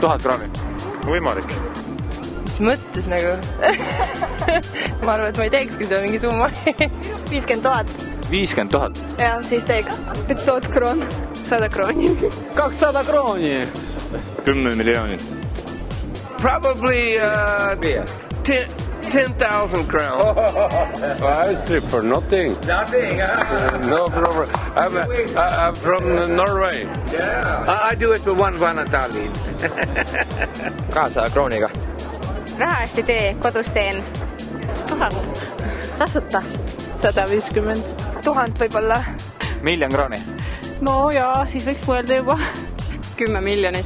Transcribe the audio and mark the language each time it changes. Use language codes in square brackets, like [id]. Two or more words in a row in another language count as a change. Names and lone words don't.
[et] 1000 kraami? Võimalik. Mis mõttes nagu? Ma arvan, et ma ei teeks, kui see on mingi summa. 50 000. 50 000? Ja, siis teeks 500 kroon. 100 krooni. 200 krooni! 10 miljonit. [en] Probably 10,000 crowns. I strip for nothing. Nothing. No problem. I'm from Norway. I do it for one Tallinn. [et] 200 krooniga. Raha eest ei tee, kodus teen. 1000. Tasuta. 150. 1000 võib-olla. 1 000 000 krooni? No jaa, siis võiks mõelda juba. 10 miljonit.